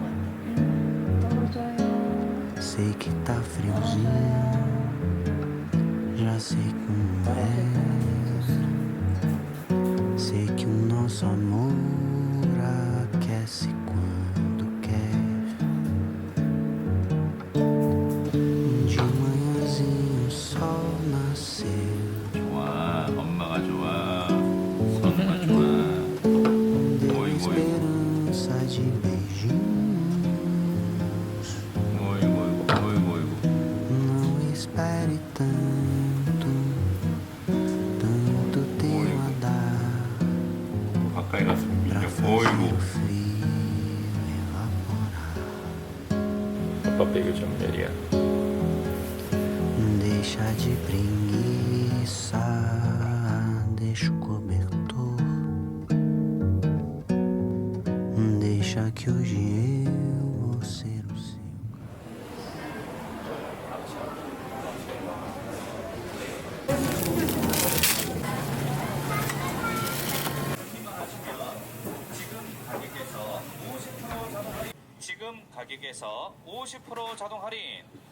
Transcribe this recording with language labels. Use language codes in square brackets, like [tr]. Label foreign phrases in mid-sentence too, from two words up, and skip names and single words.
[pt] Sei que tá friozinho, já sei como é. Sei que o nosso amor aquece quando quer. De manhãzinho o sol nasceu. [ko] 좋아, 엄마가 좋아, 선우가 좋아. [pt] Deu Oi, oi. esperança de beijinhos. [ko] 어이구, 어이구, 어이구. [pt] Não espere tanto, tanto tenho a dar [ko] 가까이 가서 [pt] pra [ko] 밀려. [pt] fazer o [ko] 어이구. [pt] frio evaporar. [ko] 아빠 배교 전멸이야. [pt] Deixa de preguiça, deixa o cobertor. Deixa que hoje eu vou ser o seu. [ko] 지금 가격에서 50% 자동 할인.